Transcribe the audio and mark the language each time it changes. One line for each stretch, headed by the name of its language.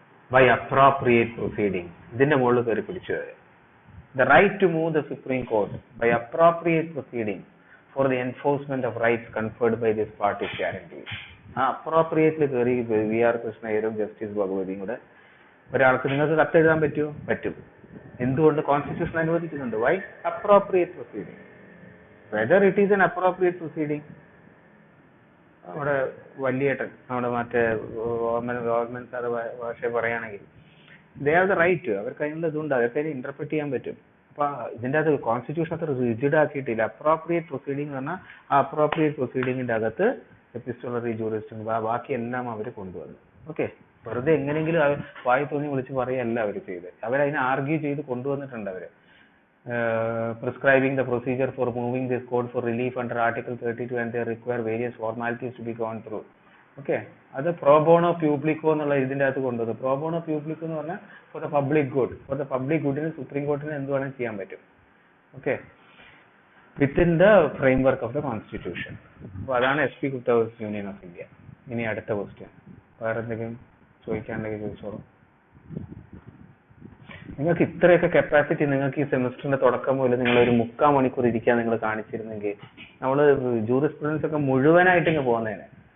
English: by appropriate proceeding.
Malayalam: ഇതിന്റെ മുകളിൽ കയറി പിടിച്ചു.
English: The right to move the Supreme Court by appropriate proceeding for the enforcement of rights conferred by this part is guaranteed.
Malayalam: Appropriately കയറി V R കൃഷ്ണയ്യരും justice ഭഗവതിയും കൂടെ ഒരാൾക്ക് നിങ്ങൾക്ക് കത്തെഴുതാൻ പറ്റുമോ? പറ്റും. എന്തുകൊണ്ട്? Constitution അനുവദിക്കുന്നുണ്ട്. Y? Appropriate proceeding.
English: whether it is an appropriate proceeding,
Malayalam: നമ്മുടെ വലിയേട്ടൻ, നമ്മുടെ മറ്റേ ഗവൺമെന്റ് സാറ് ഭാഷ പറയുകയാണെങ്കിൽ
English: they have the right,
Malayalam: അവർക്ക് അതിനുള്ള ഇതുണ്ട്, അവർക്ക് അതിനെ ഇന്റർപ്രറ്റ് ചെയ്യാൻ പറ്റും. അപ്പൊ ഇതിന്റെ അകത്ത് കോൺസ്റ്റിറ്റ്യൂഷൻ അത്ര റിജിഡ് ആക്കിയിട്ടില്ല. അപ്രോപ്രിയേറ്റ് പ്രൊസീഡിംഗ് എന്ന് പറഞ്ഞാൽ ആ അപ്രോപ്രിയേറ്റ് പ്രൊസീഡിങ്ങിന്റെ അകത്ത് എപ്പിസ്റ്റോളറി ജൂറിസ്ഡിക്ഷൻ ബാക്കി എല്ലാം അവർ കൊണ്ടുവന്നു. ഓക്കെ, വെറുതെ എങ്ങനെയെങ്കിലും വായി തോന്നി വിളിച്ച് പറയല്ല അവർ ചെയ്ത്, അവരതിനെ ആർഗ്യൂ ചെയ്ത് കൊണ്ടുവന്നിട്ടുണ്ട്. അവര്
English: prescribing the procedure for moving this code for relief under Article 32 and they require various formalities to be gone through.
Malayalam: Okay, അത് pro bono publico എന്നുള്ള ഇതിന്റെ അകത്ത് കൊണ്ടുവന്നു. pro bono publico എന്ന് പറഞ്ഞാൽ
English: for the public good,
Malayalam: for the public goodന് supreme കോർട്ടിന് എന്ത് വേണമെങ്കിലും ചെയ്യാൻ പറ്റും.
English: Okay, within the framework of the constitution.
Malayalam: അപ്പോൾ അതാണ് SP Gupta vs Union of India. ഇനി അടുത്ത ക്വസ്റ്റ്യൻ, വേറെ എന്തെങ്കിലും ചോദിക്കാണ്ടെങ്കിൽ ചോദിച്ചോളൂ. നിങ്ങൾക്ക് ഇത്രയൊക്കെ കപ്പാസിറ്റി നിങ്ങൾക്ക് ഈ സെമിസ്റ്ററിന്റെ തുടക്കം മുതൽ നിങ്ങൾ ഒരു 3/4 മണിക്കൂർ ഇരിക്കാൻ നിങ്ങൾ കാണിച്ചിരുന്നെങ്കിൽ നമ്മൾ ജൂറിസ്പ്രുഡൻസ് ഒക്കെ മുഴുവനായിട്ട് ഇങ്ങ് പോകുന്നേനെ.